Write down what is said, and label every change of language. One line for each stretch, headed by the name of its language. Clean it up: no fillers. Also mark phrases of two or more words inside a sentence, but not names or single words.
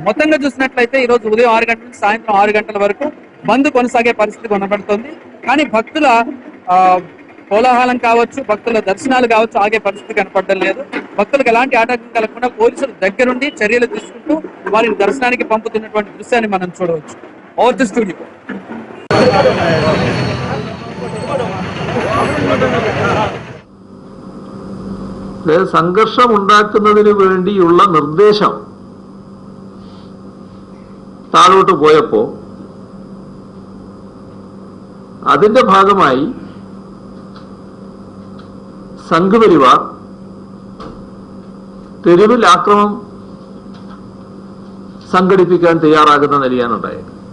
Telugu: మొత్తంగా చూసినట్లయితే ఈ రోజు ఉదయం 6 గంటల నుంచి సాయంత్రం 6 గంటల వరకు బంద్ కొనసాగే పరిస్థితి కనబడుతుంది. కానీ భక్తుల కోలాహలం కావచ్చు, భక్తుల దర్శనాలు కావచ్చు ఆగే పరిస్థితి కనపడడం లేదు. భక్తులకు ఎలాంటి ఆటంకం కలగకుండా పోలీసులు దగ్గరుండి చర్యలు తీసుకుంటూ వారిని దర్శనానికి పంపుతున్నటువంటి దృశ్యాన్ని మనం చూడవచ్చు.
English: over to studio.
Malayalam: സംഘർഷം ഉണ്ടാക്കുന്നതിന് വേണ്ടിയുള്ള നിർദ്ദേശം താഴോട്ട് പോയപ്പോൾ അതിന്റെ ഭാഗമായി സംഘപരിവാർ തെരുവിൽ ആക്രമം സംഘടിപ്പിക്കാൻ തയ്യാറാകുന്ന നിലയാണ് ഉണ്ടായത്.